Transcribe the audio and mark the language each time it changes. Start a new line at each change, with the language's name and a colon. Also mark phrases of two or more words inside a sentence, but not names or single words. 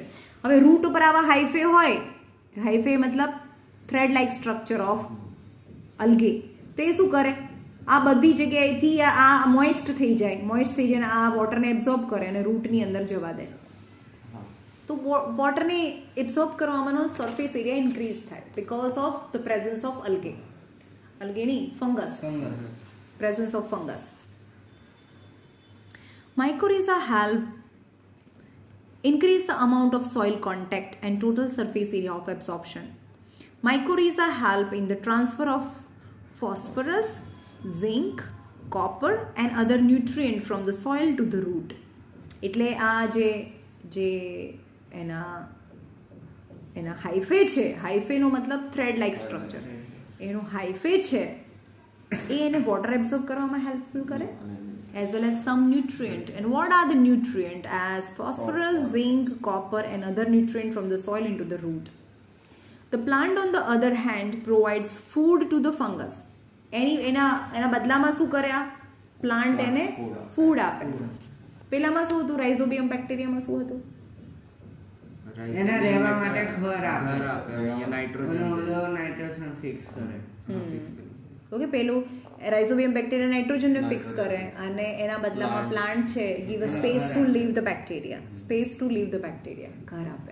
Gujarati: હવે રૂટ ઉપર આવા હાઈફે હોય, હાઈફે મતલબ
English: thread like structure of algae,
Gujarati: તો એ શું કરે? આ બધી જગ્યાએથી આ મોઇસ્ટ થઈ જાય અને આ વોટરને એબ્ઝોર્બ કરે અને રૂટની અંદર જવા દે. તો વોટરને એબ્ઝોર્બ કરવામાં
English: surface area increase
Gujarati: થાય
English: because of the presence of algae
Gujarati: નહીં, ફંગસ,
English: presence of fungus. Mycorrhiza help increase the amount of soil contact and total surface area of absorption. Mycorrhiza help in the transfer of phosphorus, zinc, copper and other nutrients from the soil to the root.
Gujarati: એટલે આ જે એના હાઈફે છે, હાઈફેનો મતલબ
English: thread like structure,
Gujarati: એનો હાઈફે છે એ એને
English: water absorb
Gujarati: કરવામાં હેલ્પફુલ કરે,
English: as well as some nutrient. And what are the nutrient? As phosphorus, zinc, copper and other nutrient from the soil into the root. The plant on the other hand provides food to the fungus.
Gujarati: એના બદલામાં શું કરે? આ પ્લાન્ટ એને ફૂડ આપે. પેલામાં શું હતું? રાઇઝોબિયમ બેક્ટેરિયામાં શું હતું? એના રહેવા માટે ઘર આપે,
English: nitrogen fix
Gujarati: કરે. ઓકે, પેલું
English: Rhizobium bacteria
Gujarati: નાઇટ્રોજનને ફિક્સ કરે અને એના બદલામાં પ્લાન્ટ છે
English: give a space to live the bacteria,
Gujarati: ઘર આપે.